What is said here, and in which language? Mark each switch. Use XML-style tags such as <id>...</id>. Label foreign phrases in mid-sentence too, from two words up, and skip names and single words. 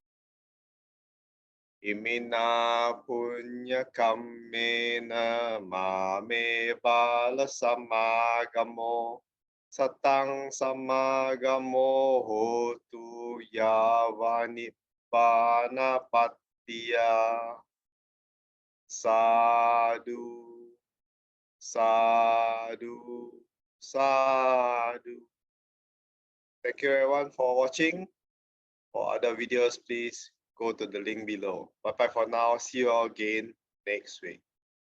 <pi>Imina punya kammena mame bala samagamo satang samagamo hotu yavani panapattiya. Sadhu, sadhu, sadhu.</pi> <en>Thank you everyone for watching. For other videos, please go to the link below. Bye bye for now. See you all again next week.</en>